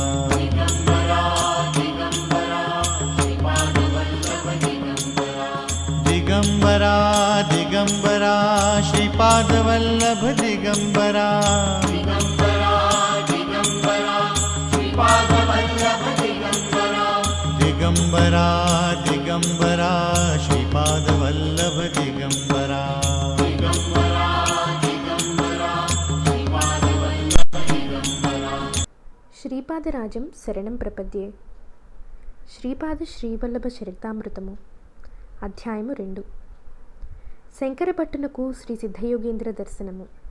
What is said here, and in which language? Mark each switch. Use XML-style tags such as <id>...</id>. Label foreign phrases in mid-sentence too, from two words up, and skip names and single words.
<sa>दिगंबरा दिगंबरा श्रीपाद वल्लभ दिगंबरा दिगंबरा दिगंबरा श्रीपाद वल्लभ दिगंबरा శ్రీపాదరాజం శరణం ప్రపద్యే.</sa> <te>శ్రీపాద శ్రీవల్లభ చరితామృతము అధ్యాయము 2. శంకరభట్టునకు శ్రీ సిద్ధయోగేంద్ర దర్శనము.</te>